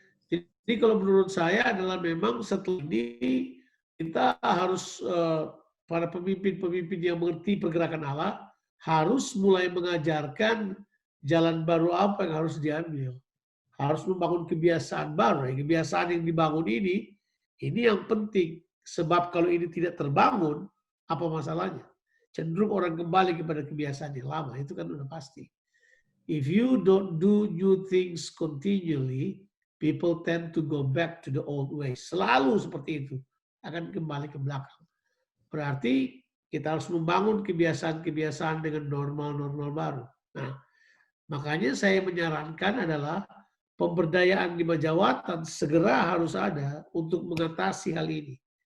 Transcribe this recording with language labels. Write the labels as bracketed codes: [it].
[id] Jadi kalau menurut saya adalah memang setelah ini kita harus, para pemimpin-pemimpin yang mengerti pergerakan Allah harus mulai mengajarkan jalan baru apa yang harus diambil. Harus membangun kebiasaan baru. Kebiasaan yang dibangun ini yang penting. Sebab kalau ini tidak terbangun, apa masalahnya? Cenderung orang kembali kepada kebiasaan yang lama. Itu kan udah pasti. [en] If you don't do new things continually, people tend to go back to the old ways. [id] Selalu seperti itu. Akan kembali ke belakang. Berarti kita harus membangun kebiasaan-kebiasaan dengan normal-normal baru. Nah, makanya saya menyarankan adalah pemberdayaan di Majawatan segera harus ada untuk mengatasi hal ini.